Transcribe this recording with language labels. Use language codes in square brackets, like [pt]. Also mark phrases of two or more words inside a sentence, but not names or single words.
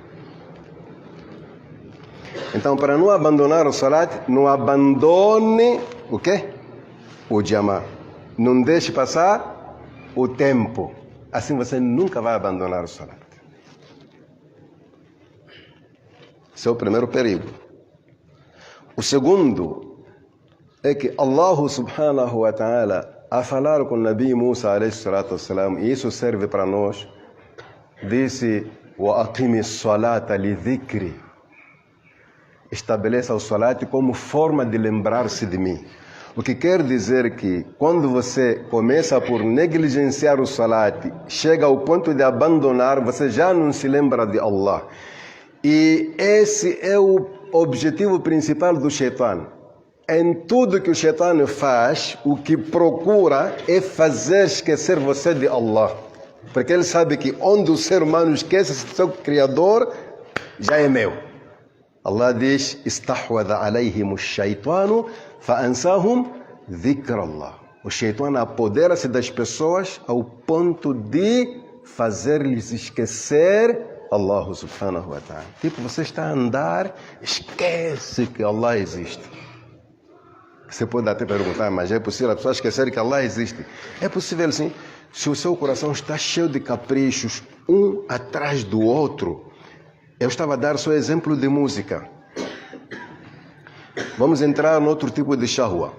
[pt] Então, para não abandonar o salat, não abandone o quê? O jamá. Não deixe passar o tempo. Assim você nunca vai abandonar o salat. Esse é o primeiro perigo. O segundo é que [ar] الله سبحانه وتعالى, [pt] a falar com o Nabi Musa [ar] عليه الصلاة والسلام, [pt] e isso serve para nós, disse: [ar] "وأقم الصلاة لذكري", [pt] estabeleça o salat como forma de lembrar-se de mim. O que quer dizer que quando você começa por negligenciar o salat, chega ao ponto de abandonar, você já não se lembra de Allah. E esse é o objetivo principal do Shaitan. em tudo que o Shaitan faz, o que procura é fazer esquecer você de Allah. Porque ele sabe que onde o ser humano esquece seu Criador, já é meu. Allah diz: [ar] "استحوذ عليهم الشيطان فأنساهم ذكر الله." [pt] O Shaitan apodera-se das pessoas ao ponto de fazer-lhes esquecer [ar] الله سبحانه وتعالى. [pt] Tipo, você está a andar, esquece que Allah existe. Você pode até perguntar, mas é possível a pessoa esquecer que Allah existe? É possível sim, se o seu coração está cheio de caprichos, um atrás do outro. Eu estava a dar só exemplo de música. Vamos entrar em outro tipo de shahwa.